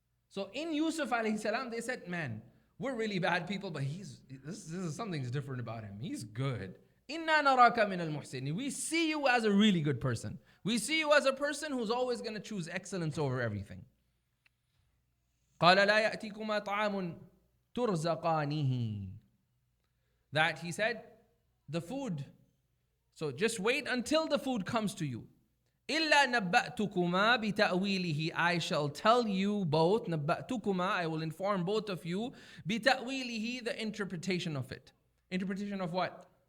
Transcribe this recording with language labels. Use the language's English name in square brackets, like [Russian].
[English] So in Yusuf alayhi salam, they said, man, we're really bad people, but this is something's different about him. He's good. [Arabic] Inna naraka min al-muhsinin. [English] We see you as a really good person. We see you as a person who's always going to choose excellence over everything. [Arabic] قال لا يأتيكما طعام ترزقانه. [English] That he said, the food. So just wait until the food comes to you. [Arabic] إِلَّا نَبَّأْتُكُمَا بِتَأْوِيلِهِ. [English] I shall tell you both, نَبَّأْتُكُمَا, I will inform both of you, بِتَأْوِيلِهِ, the interpretation of it. Interpretation of what?